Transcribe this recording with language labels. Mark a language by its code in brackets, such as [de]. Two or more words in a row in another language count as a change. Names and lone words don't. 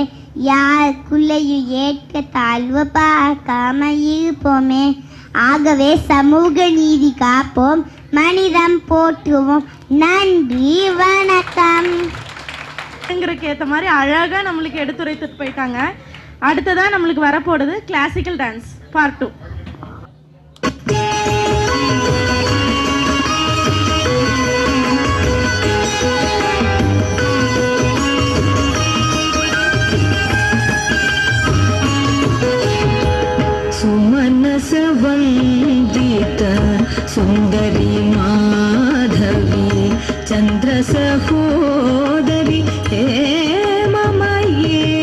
[ta] யாருக்குள்ளேயும் ஏற்க தாழ்வு பார்க்காம இருப்போமே. ஆகவே சமூக நீதி காப்போம், மனிதம் போற்றுவோம். நன்றி, வணக்கம். ஏற்ற மாதிரி அழகாக நம்மளுக்கு எடுத்துரைத்துட்டு போயிட்டாங்க. அடுத்ததான் நம்மளுக்கு வரப்போடுது [en] classical dance part 2. [sa] सुमनस वंदित सुंदरी माधवी चंद्र सहोदरी हे ममये